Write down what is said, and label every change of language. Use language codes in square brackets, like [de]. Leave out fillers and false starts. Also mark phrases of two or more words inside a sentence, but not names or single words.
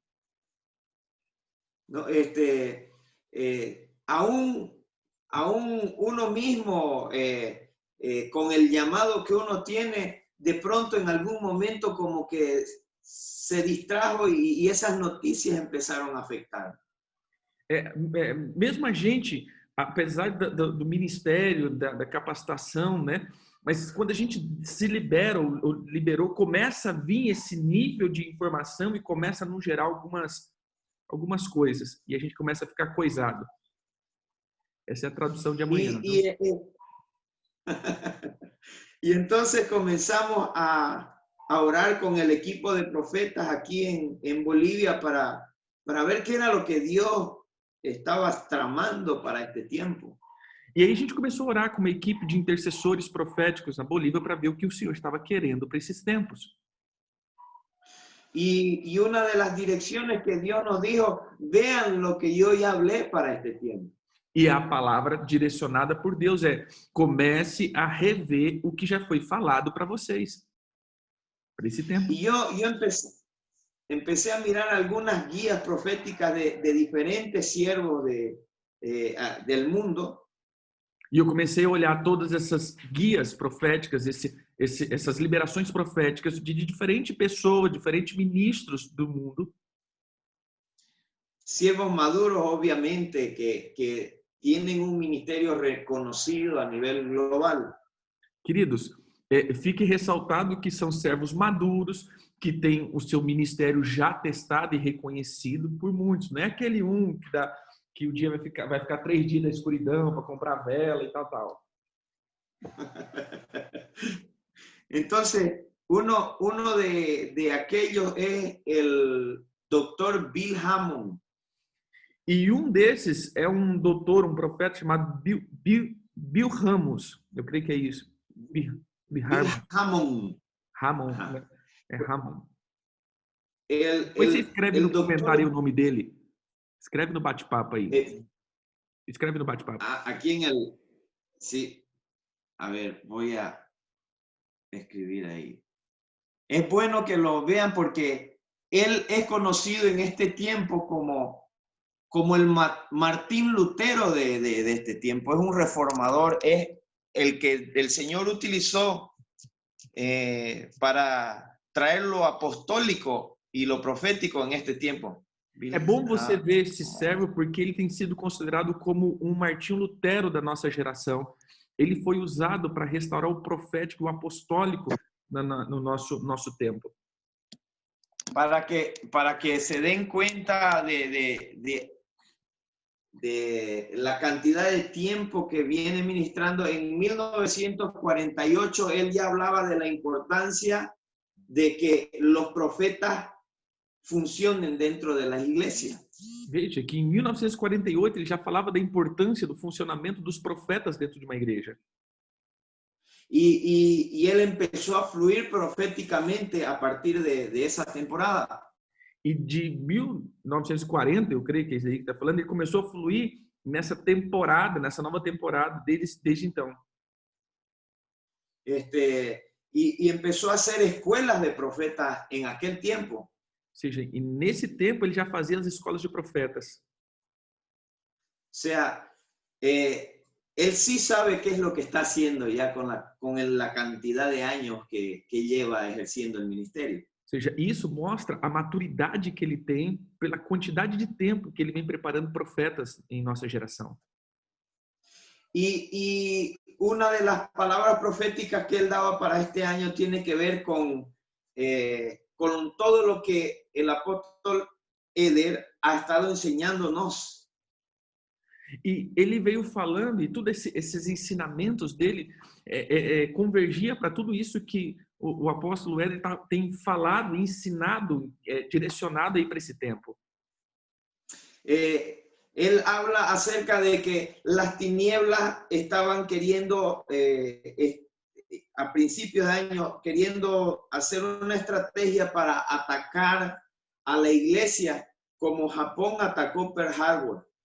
[es] No, aún uno mismo, con el llamado que uno tiene, de pronto en algún momento como que se distrajo y esas noticias empezaron a afectar. [pt] Mesmo a gente, apesar do ministério, da capacitação, né? Mas quando a gente se libera ou liberou, começa a vir esse nível de informação e começa a nos gerar algumas coisas. E a gente começa a ficar coisado. Essa é a tradução de amanhã. [es] Y entonces comenzamos a orar con el equipo de profetas aquí en Bolivia para ver qué era lo que Dios estaba tramando para este tiempo. [pt] E aí a gente começou a orar com uma equipe de intercessores proféticos na Bolívia para ver o que o Senhor estava querendo para esses tempos. [es] Y una de las direcciones que Dios nos dijo, vean lo que yo ya hablé para este tiempo. [pt] E a palavra direcionada por Deus é: comece a rever o que já foi falado para vocês para esse tempo. [es] Y yo empecé a mirar algunas guías proféticas de diferentes siervos del mundo. [pt] E eu comecei a olhar todas essas guias proféticas, essas liberações proféticas de diferentes pessoas, diferentes ministros do mundo. [es] Siervos maduros, obviamente, que tienen un ministerio reconocido a nivel global. [pt] Queridos, fique ressaltado que são servos maduros, que têm o seu ministério já testado e reconhecido por muitos. Não é aquele que o dia vai ficar 3 dias na escuridão para comprar vela e tal. [es] Entonces, uno de aquellos es el doctor Bill Hammond. [pt] E desses é um profeta chamado Bill Ramos. Eu creio que é isso. Bill Hammond. Hammond. Né? É Hammond. Depois você escreve no comentário o nome dele. Escreve no bate-papo aí. Escreve no bate-papo. [es] Aquí en el... Sí. A ver, voy a escribir ahí. Es bueno que lo vean porque él es conocido en este tiempo como el Martín Lutero de este tiempo. Es un reformador, es el que el Señor utilizó para traer lo apostólico y lo profético en este tiempo. [pt] É bom você ver esse servo porque ele tem sido considerado como um Martinho Lutero da nossa geração. Ele foi usado para restaurar o profético e o apostólico no nosso tempo. [es] Para que se den cuenta de la cantidad de tiempo que viene ministrando. En 1948 él ya hablaba de la importancia de que los profetas [pt] funcionem dentro das igrejas. Veja que em 1948 ele já falava da importância do funcionamento dos profetas dentro de uma igreja. [es] Y él empezó a fluir proféticamente a partir de esa temporada. [pt] E de 1940, eu creio que é isso aí que está falando, ele começou a fluir nessa nova temporada desde então. [es] Y empezó a hacer escuelas de profetas en aquel tiempo. [pt] Ou seja, e nesse tempo ele já fazia as escolas de profetas. [es] O sea, él sí sabe qué es lo que está haciendo ya con la cantidad de años que lleva ejerciendo el ministerio. [pt] Ou seja, isso mostra a maturidade que ele tem pela quantidade de tempo que ele vem preparando profetas em nossa geração. [es] Y una de las palabras proféticas que él daba para este año tiene que ver con todo lo que el apóstol Eder ha estado enseñándonos. [pt] E ele veio falando, e todos esses ensinamentos dele convergia para tudo isso que o apóstolo Éder tem falado, ensinado, direcionado aí para esse tempo. [es] Él habla acerca de que las tinieblas estaban queriendo, a principios de año, queriendo hacer una estrategia para atacar a la iglesia como Japón atacó Pearl Harbor.